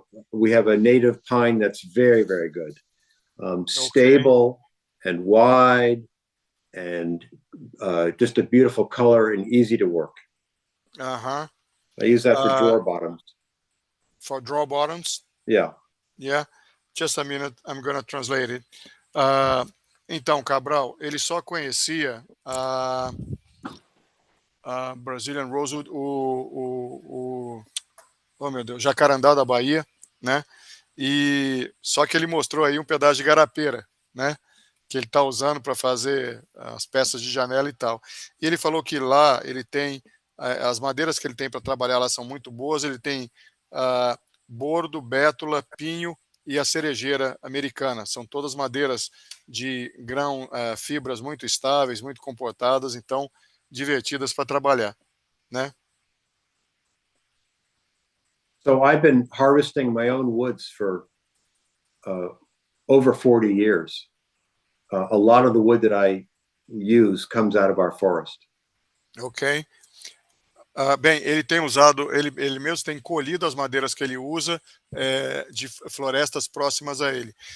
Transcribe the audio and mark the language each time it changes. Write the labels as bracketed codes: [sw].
[en] We have a native pine that's very, very good. Stable and wide, and just a beautiful color and easy to work. Uh-huh. I use that for drawer bottoms. For drawer bottoms? Yeah. Yeah. Just a minute, I'm gonna translate it. [pt] Então, Cabral, ele só conhecia a Brazilian Rosewood, oh meu Deus, jacarandá da Bahia, né? E só que ele mostrou aí um pedaço de garapeira, né? Que ele está usando para fazer as peças de janela e tal. E ele falou que lá ele tem as madeiras que ele tem para trabalhar lá são muito boas. Ele tem bordo, bétula, pinho e a cerejeira americana. São todas madeiras de grão, fibras muito estáveis, muito comportadas, então divertidas para trabalhar, né? [en] So I've been harvesting my own woods for over 40 years. A lot of the wood that I use comes out of our forest. Ok. [pt] Bem, ele tem usado, ele mesmo tem colhido as madeiras que ele usa de florestas próximas a ele.